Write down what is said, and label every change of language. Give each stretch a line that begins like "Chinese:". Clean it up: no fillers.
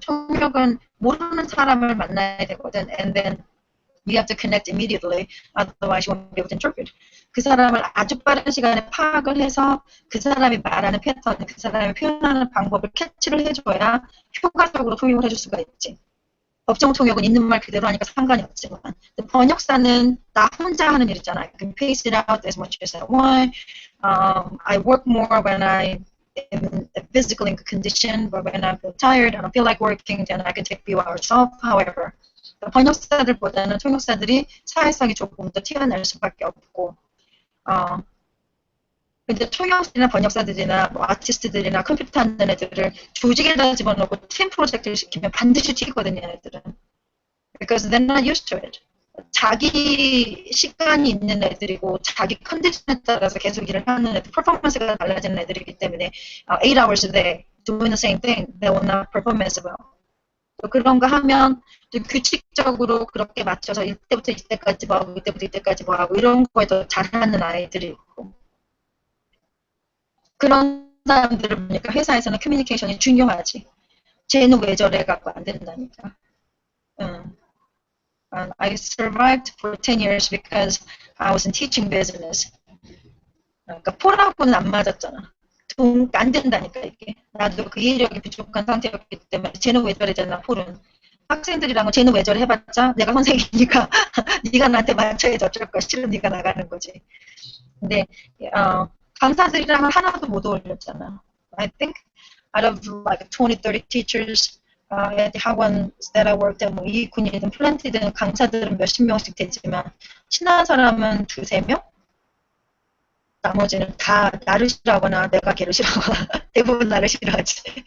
Korean: 통역은 모르는 사람을 만나야 되거든.
English: And then you have to connect immediately. Otherwise you won't be able to interpret.
Korean: 그 사람을 아주 빠른 시간에 파악을 해서 그 사람이 말하는 패턴, 그 사람이 표현하는 방법을 캐치를 해줘야 효과적으로 통역을 해줄 수가 있지. 법정 통역은 있는 말 그대로 하니까 상관이 없지만 번역사는 나 혼자 하는 일 있잖아.
English: I can pace it out as much as I want. I work more when I am in a physical condition, but when I feel tired, I don't feel like working, then I can take a few hours off.
Korean: However, 번역사들보다는 통역사들이 사회성이 조금 더 튀어날 수밖에 없고, 근데 통역이나 번역사들이나 뭐 아티스트들이나 컴퓨터 하는 애들을 조직에다 집어넣고 팀 프로젝트를 시키면 반드시 튀거든요, 애들은.
English: Because they're not used to it.
Korean: 자기 시간이 있는 애들이고 자기 컨디션에 따라서 계속 일을 하는 애들, 퍼포먼스가 달라지는 애들이기 때문에
English: 8 hours a day doing the same thing, they will not perform as well.
Korean: 또 그런 거 하면 또 규칙적으로 그렇게 맞춰서 이때부터 이때까지 뭐 하고 이때부터 이때까지 뭐 하고 이런 거에 더 잘하는 아이들이 있고, 그런 사람들을 보니까 회사에서는 커뮤니케이션이 중요하지. 쟤는 왜 저래 갖고 안 된다니까.
English: I survived for 10 years because I was in teaching business.
Korean: 그러니까 폴하고는 안 맞았잖아. 안 된다니까 이게. 나도 그 이해력이 부족한 상태였기 때문에 쟤는 왜 저래잖아, 폴은. 학생들이랑은 쟤는 왜 저래 해봤자 내가 선생님이니까 네가 나한테 맞춰야지 어쩔 거야. 싫으면 네가 나가는 거지. 근데 강사들이랑은 하나도 못 어울렸잖아.
English: I think out of like 20, 30 teachers,
Korean: 학원
English: that I worked at
Korean: 뭐 이군이든 플랜티든 강사들은 몇십 명씩 되지만 친한 사람은 두세 명? 나머지는 다 나를 싫어하거나 내가 걔를 싫어하거나 대부분 나를 싫어하지.